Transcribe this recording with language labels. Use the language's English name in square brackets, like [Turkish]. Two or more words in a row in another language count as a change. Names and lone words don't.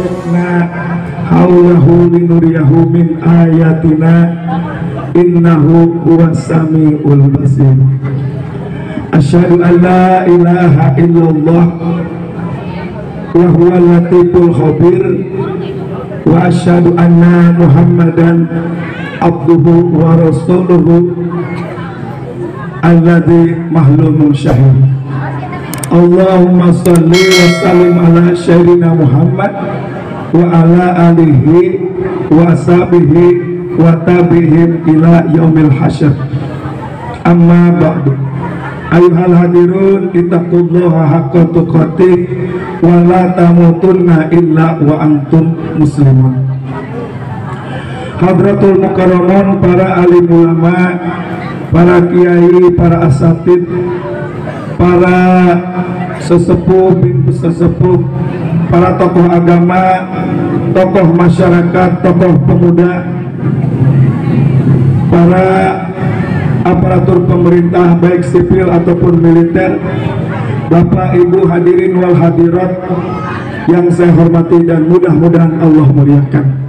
[Arabic] باركنا حوله لنريه من آياتنا إنه هو السميع البصير. أشهد أن لا إله إلا الله وهو اللطيف الخبير وأشهد أن محمدا عبده ورسوله الذي مهلوم شهيد. اللهم صل وسلم على سيدنا محمد وعلى آله وأصحابه وتابعيهم إلى يوم الحشر. أما بعد. أيها الحاضرون، اتقوا الله حق تقاته ولا تموتن إلا وأنتم مسلمون. حضرة المكرمون, [Indonesian] para alim ulama, para kiai, para asatid, para sesepuh, bintu sesepuh, para tokoh agama, tokoh masyarakat, tokoh pemuda, para aparatur pemerintah baik sipil ataupun militer, Bapak Ibu [Arabic] الحاضرين والحاضرات [Indonesian] yang saya hormati dan mudah-mudahan Allah muliakan.